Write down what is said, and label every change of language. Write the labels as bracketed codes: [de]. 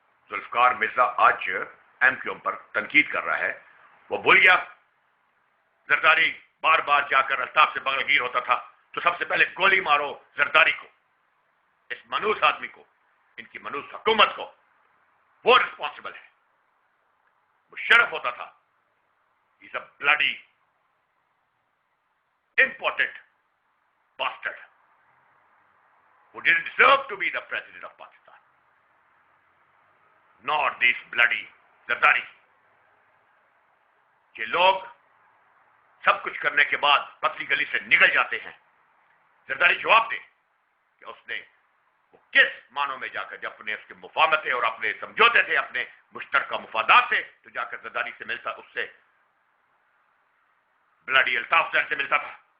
[ur] ذوالفقار مرزا آج M Q M پر تنقید کر رہا ہے، وہ بھول گیا زرداری بار بار جا کر الطاف سے بغل گیر ہوتا تھا تو سب سے پہلے گولی مارو زرداری کو، اس منوس آدمی کو، ان کی منوس حکومت کو، وہ رسپانسبل ہے، وہ شرف ہوتا تھا. [en] He's a bloody important bastard who didn't deserve to be the president of Pakistan, nor these bloody Zardari. [ur] یہ لوگ سب کچھ کرنے کے بعد پتلی گلی سے نکل جاتے ہیں. زرداری جواب دے کہ اس نے وہ کس معنوں میں جا کر جب اپنے اس کے مفاہمتیں اور اپنے سمجھوتے تھے اپنے مشترکہ مفادات سے، تو جا کر زرداری سے ملتا، اس سے بلڈی الطاف سے ملتا تھا.